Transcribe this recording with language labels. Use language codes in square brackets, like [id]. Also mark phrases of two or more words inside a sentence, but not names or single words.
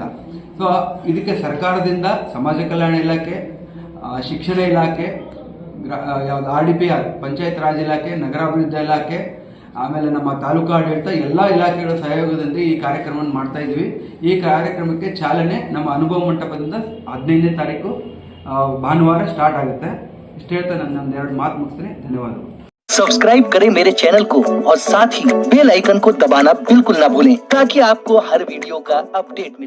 [kn] ಸೊ ಇದಕ್ಕೆ ಸರ್ಕಾರದಿಂದ ಸಮಾಜ ಕಲ್ಯಾಣ ಇಲಾಖೆ, ಶಿಕ್ಷಣ ಇಲಾಖೆ, ಯಾವುದು RDPR ಪಂಚಾಯತ್ ರಾಜ್ ಇಲಾಖೆ, ನಗರಾಭಿವೃದ್ಧಿ ಇಲಾಖೆ, ಆಮೇಲೆ ನಮ್ಮ ತಾಲೂಕು ಆಡಳಿತ ಎಲ್ಲ ಇಲಾಖೆಗಳ ಸಹಯೋಗದಿಂದ ಈ ಕಾರ್ಯಕ್ರಮವನ್ನು ಮಾಡ್ತಾ ಇದ್ವಿ. ಈ ಕಾರ್ಯಕ್ರಮಕ್ಕೆ ಚಾಲನೆ ನಮ್ಮ ಅನುಭವ ಮಂಟಪದಿಂದ 15ನೇ ತಾರೀಕು ಭಾನುವಾರ ಸ್ಟಾರ್ಟ್ ಆಗುತ್ತೆ. ಇಷ್ಟು ಹೇಳ್ತಾ ನಾನು ಒಂದೆರಡು ಮಾತು ಮುಗಿಸ್ತೀನಿ. ಧನ್ಯವಾದಗಳು. [hi] सब्सक्राइब करें मेरे चैनल को और साथ ही बेल आइकन को दबाना बिल्कुल ना भूलें, ताकि आपको हर वीडियो का अपडेट मिले।